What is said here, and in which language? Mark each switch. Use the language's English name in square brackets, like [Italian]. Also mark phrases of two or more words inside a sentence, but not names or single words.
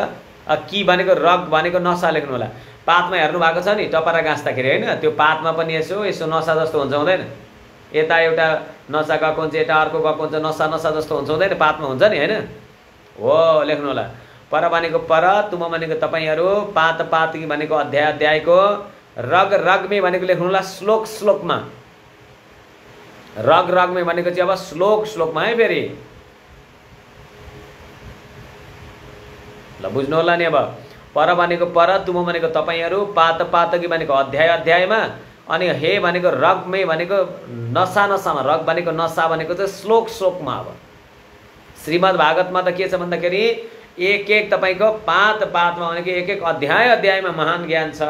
[Nepali] कि भनेको रग भनेको नसा लेख्नु होला। पातमा हेर्नु भएको छ नि टपरा गाँच्दाखेरि होइन, त्यो पातमा पनि यसो यसो नसा जस्तो हुन्छ हुँदैन? यता एउटा नसा गएको हुन्छ, यता अर्को गएको हुन्छ, नसा नसा जस्तो हुन्छ हुँदैन? पातमा हुन्छ नि होइन? हो लेख्नु होला। पर भनेको पर, तुम भनेको तपाईँहरू, [Hindi] पात पातकी [Nepali] भनेको अध्याय अध्यायको, [Hindi] रग रगमे [Nepali] भनेको लेख्नु होला श्लोक श्लोकमा। [Hindi] रग रगमे [Nepali] भनेको चाहिँ अब श्लोक श्लोकमा है फेरि। ल बुझ्नु होला नि। अब पर भनेको पर, तुम भनेको तपाईँहरू, [Hindi] पात पातकी [Nepali] भनेको अध्याय अध्यायमा, अनि हे भनेको रगमे भनेको नसा नसामा, रग भनेको नसा भनेको चाहिँ श्लोक श्लोकमा। अब श्रीमद् भागवतमा त के छ भन्दाखेरि एक एक तपाईँको पात पातमा भनेको एक एक अध्याय अध्यायमा महान ज्ञान छ।